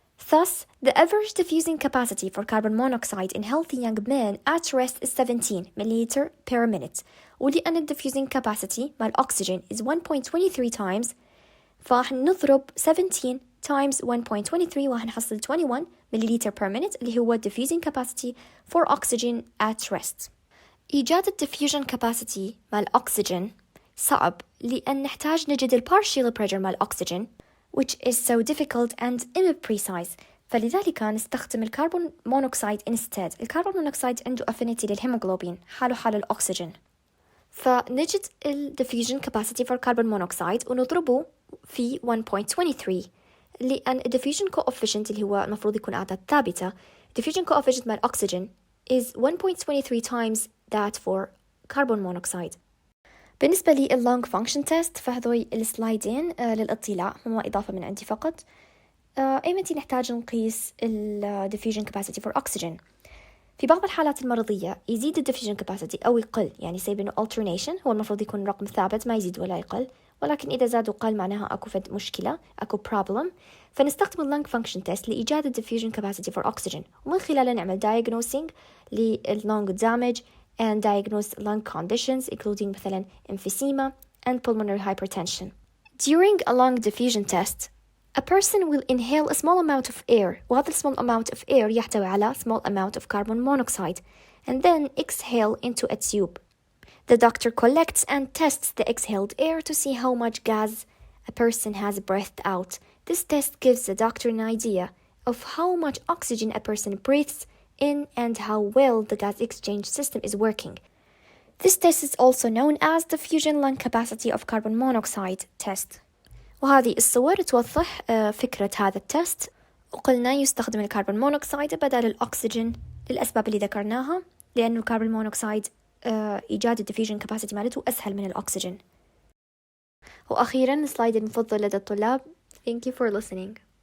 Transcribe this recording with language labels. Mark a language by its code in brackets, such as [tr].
[en] Thus, the average diffusing capacity for carbon monoxide in healthy young men at rest is 17 milliliter per minute. ولأن diffusing capacity مع الأكسجين is 1.23 times، فراح نضرب 17 times 1.23 وراح نحصل 21 milliliter per minute اللي هو diffusing capacity for oxygen at rest. [ar] إيجاد diffusion capacity مع الأكسجين صعب لأن نحتاج نجد partial pressure مع الأكسجين which is so difficult and imprecise، فلذلك نستخدم الكربون مونوكسيد instead. الكربون مونوكسيد عنده affinity للهيموغلوبين حاله حال الأكسجين، فنجد diffusion capacity for carbon monoxide ونضربه في 1.23 لأن diffusion coefficient اللي هو المفروض يكون أعداد ثابتة. [en] diffusion coefficient مع الأكسجين is 1.23 times that for carbon monoxide. [ar] بالنسبة لي lung function test فهذوي السلايدين للإطلاع، هم إضافة من عندي فقط. إيمتى نحتاج نقيس diffusion capacity for oxygen؟ في بعض الحالات المرضية يزيد diffusion capacity أو يقل، يعني سيب إنه alternation هو المفروض يكون رقم ثابت ما يزيد ولا يقل، ولكن إذا زاد وقل معناها أكو فد مشكلة، أكو problem، فنستخدم lung function test لإيجاد diffusion capacity for oxygen، ومن خلاله نعمل diagnosing lung damage and diagnose lung conditions including مثلا emphysema and pulmonary hypertension. [en] During a lung diffusion test, a person will inhale a small amount of air، وهذا small amount of air يحتوي على small amount of carbon monoxide, and then exhale into a tube. The doctor collects and tests the exhaled air to see how much gas a person has breathed out. This test gives the doctor an idea of how much oxygen a person breathes in and how well the gas exchange system is working. This test is also known as the fusion lung capacity of carbon monoxide test. [ar] وهذه الصور توضح فكرة هذا التست. وقلنا يستخدم الكربون مونوكسيد بدل الأكسجين للأسباب اللي ذكرناها، لأنه الكربون مونوكسيد إيجاد الديفيوجن كاباسيتي مالته أسهل من الأكسجين. وأخيرا السلايد المفضل لدى الطلاب. Thank you for listening.